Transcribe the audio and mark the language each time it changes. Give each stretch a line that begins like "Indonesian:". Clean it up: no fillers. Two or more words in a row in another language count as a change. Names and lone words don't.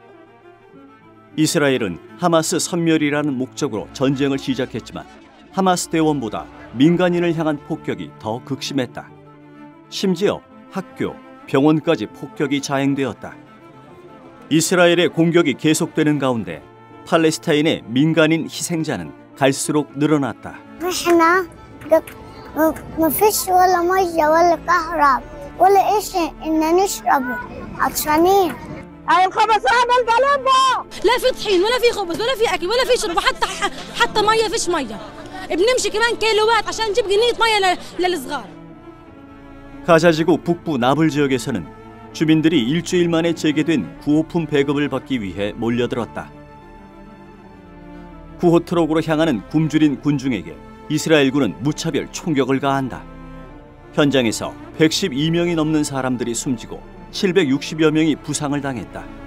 Korean: 이스라엘은 하마스 섬멸이라는 목적으로 전쟁을 시작했지만 하마스 대원보다 민간인을 향한 폭격이 더 극심했다. 심지어 학교, 병원까지 폭격이 자행되었다. 이스라엘의 공격이 계속되는 가운데 팔레스타인의 민간인 희생자는 갈수록 늘어났다.
Arabic: ما فيش ولا ميه ولا كهرباء ولا شيء إن نشربه عطشانين. الخبز هذا البلمبو لا في طحين ولا في خبز ولا في اكل ولا في شرب حتى ميه فيش ميه. بنمشي كمان كيلوات عشان نجيب جنينه ميه للصغار.
Korean: 가자지구 북부 나블 지역에서는 주민들이 일주일 만에 재개된 구호품 배급을 받기 위해 몰려들었다. 구호 트럭으로 향하는 굶주린 군중에게 이스라엘군은 무차별 총격을 가한다. 현장에서 112명이 넘는 사람들이 숨지고 760여 명이 부상을 당했다.